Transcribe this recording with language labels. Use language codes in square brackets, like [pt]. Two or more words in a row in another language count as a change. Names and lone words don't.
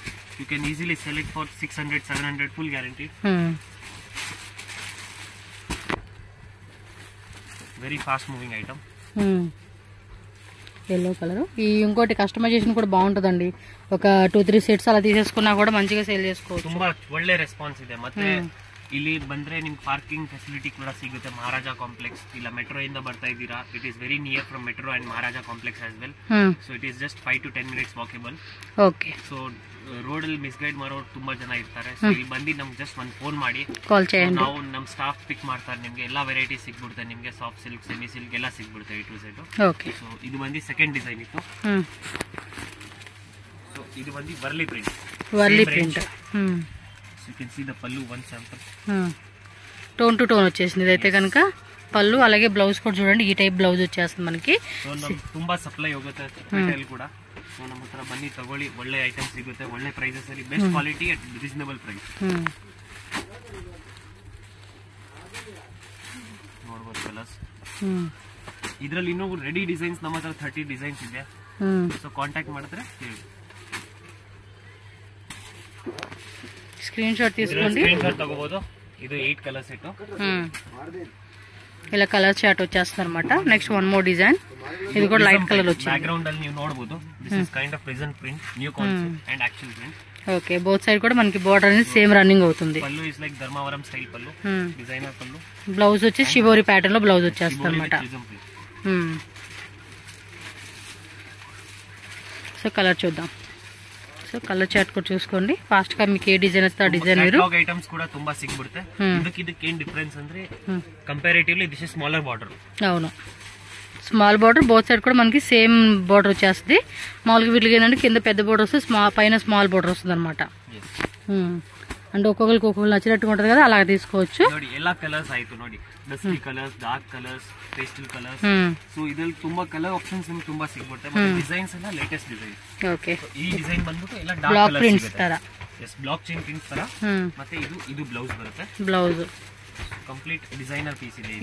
[en] You can easily sell it for 600-700 full guarantee. very fast moving item. yellow colour. [te] ఈ ఇంకోటి కస్టమైజేషన్ కూడా బాగుంటుందండి. ఒక 2-3 సెట్స్ అలా తీసేసుకున్నా కూడా మంచిగా సేల్ చేసుకోవచ్చు. [kn] ತುಂಬಾ ಒಳ್ಳೆ ರೆಸ್ಪಾನ್ಸ್ ಇದೆ. ಮತ್ತೆ ಇಲ್ಲಿ ಬಂದ್ರೆ ನಿಮ್ಗೆ [en] parking facility [kn] ಕೂಡ ಸಿಗುತ್ತೆ. ಮಹಾರಾಜಾ ಕಾಂಪ್ಲೆಕ್ಸ್ ಇಲ್ಲ ಮೆಟ್ರೋ ಇಂದ ಬರ್ತಾ ಇದ್ದೀರಾ, [en] it is very near from metro and Maharaja Complex as well. so it is just 5 to 10 minutes ವಾಕೇಬಲ್. [kn] ಓಕೆ. ಸೊ ರೋಡ್ ಅಲ್ಲಿ ಮಿಸ್ಗೈಡ್ ಮಾಡೋರು ತುಂಬಾ ಜನ ಇರ್ತಾರೆ. ಸೊ ಇಲ್ಲಿ ಬಂದು ನಮ್ಗೆ ಜಸ್ಟ್ ಒಂದು ಫೋನ್ ಮಾಡಿ [te] ಕಾಲ್ చేయండి. [kn] ನಾವು ನಮ್ಮ ಸ್ಟಾಫ್ ಪಿಕ್ ಮಾಡ್ತಾರೆ. ನಿಮ್ಗೆ ಎಲ್ಲಾ ವೆರೈಟಿ ಸಿಗ್ಬಿಡುತ್ತೆ. ನಿಮ್ಗೆ [en] soft silk, semi silk [kn] ಎಲ್ಲ ಸಿಗ್ಬಿಡುತ್ತೆ [en] A to Z. [kn] ಓಕೆ. ಸೊ ಇದು ಬಂದು [en] second design [kn] ಇತ್ತು. ಸೊ ಇದು ಬಂದು [en] Warli print. Warli print. You can see the pallu, one sample. tone to tone [te] వచ్చేసింది ఇదైతే కనుక. పళ్ళు అలాగే బ్లౌజ్ కూడా చూడండి, ఈ టైప్ బ్లౌజ్ వచ్చేస్తుంది మనకి. [kn] సో ನಮಗೆ ತುಂಬಾ ಸಪ್ಲೈ ಹೋಗುತ್ತೆ ರಿಟೇಲ್ ಕೂಡ. ಸೊ ನಮ್ಮ ಹತ್ರ ಬನ್ನಿ ತಗೊಳ್ಳಿ, ಒಳ್ಳೆ ಐಟಮ್ ಸಿಗುತ್ತೆ, ಒಳ್ಳೆ ಪ್ರೈಸಸ್ ಅಲ್ಲಿ, [en] best quality at reasonable price. [kn] ನೋಡಬಹುದು ಕಲರ್ಸ್. ಇದರಲ್ಲಿ ಇನ್ನೂ [en] ready designs [kn] ನಮ್ಮ ಹತ್ರ 30 ಡಿಸೈನ್ಸ್ ಇದೆ. ಸೊ ಕಾಂಟ್ಯಾಕ್ಟ್ ಮಾಡಿದ್ರೆ [en] screen shot [te] తీసుకోండి, [en] screen shot [kn] ತಗೋಬಹುದು. ಇದು 8 [en] colour set. [te] ఇలా [en] colour chart [te] వచ్చేస్తుంది అనమాట. [en] next one more design, [te] ఇది కూడా [en] light colour [te] వచ్చింది. [kn] బ్యాక్గ్రౌండ్ ಅಲ್ಲಿ ನೀವು ನೋಡಬಹುದು. [en] This is kind of present print, new concept and actual print. [te] ఓకే, [en] both side [te] కూడా మనకి బోర్డర్ అనేది [en] same running [te] అవుతుంది. [en] Pallu is like Dharmavaram style pallu, designer pallu. [te] బ్లౌజ్ వచ్చి [en] Shibori pattern [te] లో బ్లౌజ్ వచ్చేస్తుంది అనమాట. [en] so colour [te] చూద్దాం. [en] so colour chart [te] కూడా చూసుకోండి ఫాస్ట్ గా, మీకు ఏ డిజైన్ వస్తే ఆ డిజైన్. [en] catalogue items [kn] ಕೂಡ ತುಂಬಾ ಸಿಗ್ಬಿಡುತ್ತೆ. ಇದಕ್ಕೆ ಏನ್ ಡಿಫರೆನ್ಸ್ ಅಂದ್ರೆ [en] comparatively this is smaller border. [te] అవును, [en] small border both side [te] కూడా మనకి [en] same border [te] వచ్చేస్తుంది. మామూలుగా వీటికి ఏంటంటే కింద పెద్ద బార్డర్ వస్తుంది, పైన [en] small border [te] వస్తుంది అనమాట. అంటే ఒక్కొక్కరికి ఒక్కొక్కరు నచ్చినట్టుగా ఉంటుంది కదా, అలా తీసుకోవచ్చు. [kn] ನೋಡಿ ಎಲ್ಲ ಕಲರ್ಸ್ ಆಯ್ತು ನೋಡಿ, [en] dusty colours, dark colours, pastel colours. [kn] ಸೊ ಇದರಲ್ಲಿ ತುಂಬಾ [en] colour options [kn] ನಿಮಗೆ ತುಂಬಾ ಸಿಗುತ್ತೆ. ಮತ್ತೆ ಡಿಸೈನ್ಸ್ ಎಲ್ಲ [en] latest design. [kn] ಓಕೆ, ಈ ಡಿಸೈನ್ ಬಂದ್ಬಿಟ್ಟು ಎಲ್ಲ ಡಾರ್ಕ್ ಬ್ಲಾಕ್ ಕಲರ್ಸ್ ಪ್ರಿಂಟ್ಸ್ ತರ. [en] yes, block chain prints [kn] ತರ. ಮತ್ತೆ ಇದು ಬ್ಲೌಸ್ ಬರುತ್ತೆ. ಬ್ಲೌಸ್ [en] complete designer piece ಇದೆ.